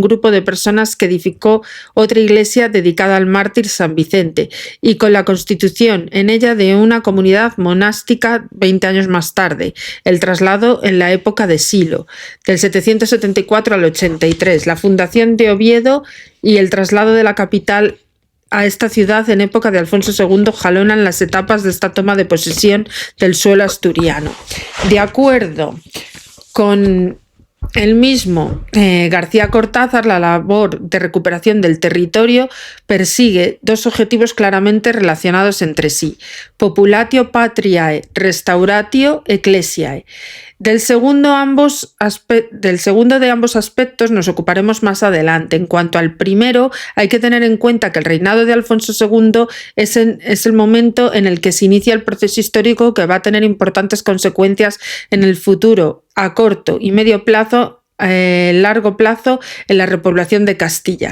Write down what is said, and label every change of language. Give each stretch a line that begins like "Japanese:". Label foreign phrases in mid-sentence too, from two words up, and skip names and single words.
Spanish: grupo de personas que edificó otra iglesia dedicada al mártir San Vicente, y con la constitución en ella de una comunidad monástica 20 años más tarde, el traslado en la época de Silo, del 774 al 83, la fundación de Oviedo y el traslado de la capital a esta ciudad en época de Alfonso II jalonan las etapas de esta toma de posesión del suelo asturiano. De acuerdo con el mismo García Cortázar, la labor de recuperación del territorio persigue dos objetivos claramente relacionados entre sí:
Latin: populatio patriae, restauratio ecclesiae.
Spanish: Del segundo de ambos aspectos nos ocuparemos más adelante. En cuanto al primero, hay que tener en cuenta que el reinado de Alfonso II es el momento en el que se inicia el proceso histórico que va a tener importantes consecuencias en el futuro, a corto y medio plazo, largo plazo, en la repoblación de Castilla.